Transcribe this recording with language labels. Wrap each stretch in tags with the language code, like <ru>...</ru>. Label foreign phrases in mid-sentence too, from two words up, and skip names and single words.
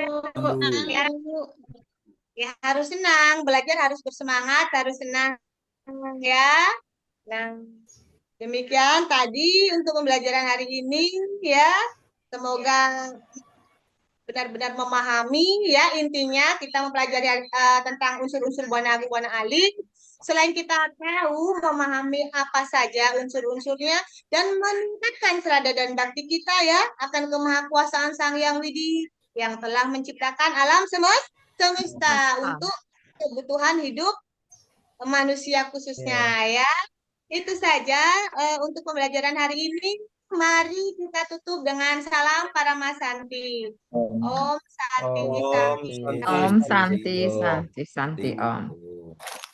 <id>Ya, ya harus senang, belajar harus bersemangat, harus senang ya. Nah, demikian tadi untuk pembelajaran hari ini ya. Semoga benar-benar memahami ya, intinya kita mempelajari tentang unsur-unsur buana agung, buana alit. Selain kita tahu memahami apa saja unsur-unsurnya dan meningkatkan selada dan bakti kita ya akan kemahakuasaan Sang Hyang Widi yang telah menciptakan alam semesta untuk kebutuhan hidup manusia khususnya ya. Itu saja untuk pembelajaran hari ini. Mari kita tutup dengan salam Paramasanti.</id> <ban>Om Santi Om Santi. Santi. Om Santi, Santi, Santi, Om.</ban>